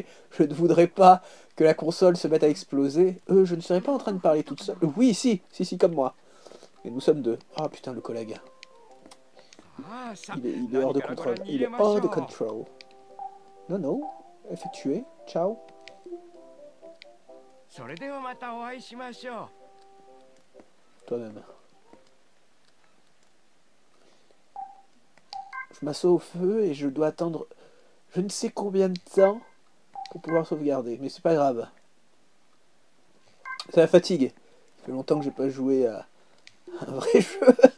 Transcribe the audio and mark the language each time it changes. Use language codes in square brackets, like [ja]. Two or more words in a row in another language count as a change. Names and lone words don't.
[fr] Je ne voudrais pas que la console se mette à exploser. Je ne serais pas en train de parler toute seule. Oui, si, si, si, comme moi. Et nous sommes deux. Ah putain, le collègue. Il est hors de contrôle. Il est hors de contrôle. Non, non. Effectué. Ciao. [ja] それではまたお会いしましょう。 [fr] Toi-même. Je m'assois au feu et je dois attendre je ne sais combien de temps pour pouvoir sauvegarder. Mais c'est pas grave. C'est la fatigue. Ça fait longtemps que j'ai pas joué à un vrai jeu.